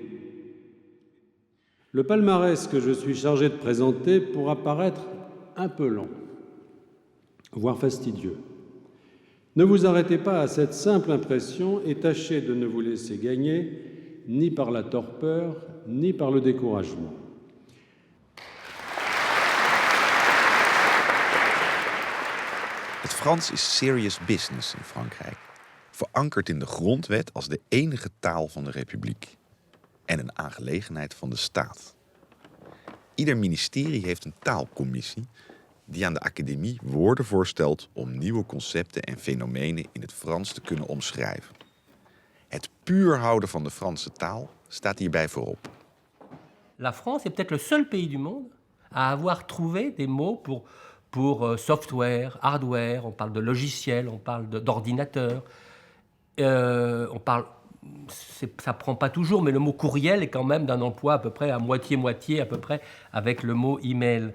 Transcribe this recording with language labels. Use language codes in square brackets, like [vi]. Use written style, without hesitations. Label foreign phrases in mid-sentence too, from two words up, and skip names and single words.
[fr] Le palmarès que je suis chargé de présenter pourra paraître un peu lent, voire fastidieux. Ne vous arrêtez pas à cette simple impression et tâchez de ne vous laisser gagner ni par la torpeur, ni par le découragement. [nl] Het Frans is [en] serious business [nl] in Frankrijk, verankerd in de grondwet als de enige taal van de republiek en een aangelegenheid van de staat. Ieder ministerie heeft een taalcommissie die aan de academie woorden voorstelt om nieuwe concepten en fenomenen in het Frans te kunnen omschrijven. Het puur houden van de Franse taal staat hierbij voorop. [fr] La France est peut-être le seul pays du monde à avoir trouvé des mots pour [en] software, hardware, [fr] on parle de logiciel, on parle d'ordinateur, on parle, ça prend pas toujours, mais le mot courriel est quand même d'un emploi à peu près à moitié-moitié, à peu près, avec le mot email.